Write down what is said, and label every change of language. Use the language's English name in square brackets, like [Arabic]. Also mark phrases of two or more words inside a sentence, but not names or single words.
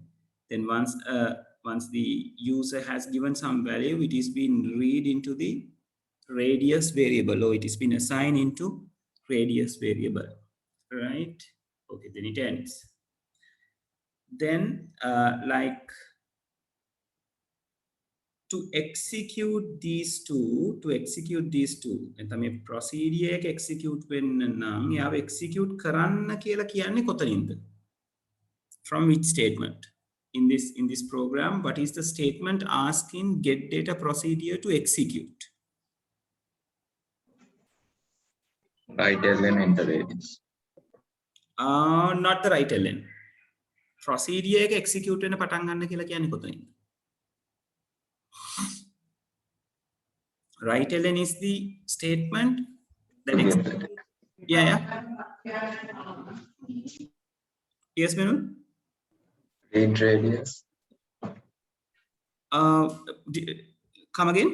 [English] Then once the user has given some value, it is been read into the radius variable, or it is been assigned into radius variable, right? Okay, then it ends. Then like to execute these two, [Sinhala] එතම procedure එක execute වෙන්න නම් යාව execute කරන්න කියලා කියන්නේ කොතනින්ද? [English] From which statement? In this program, what is the statement asking get data procedure to execute? Write-ln enter radius. Not the right ln. [Sinhala] Procedure එක execute වෙන්න පටන් ගන්න කියලා කියන්නේ කොතනින්ද? [English] Right ln is the statement that To get executes. that. Yeah. Yes, Menu? Read radius. Come again?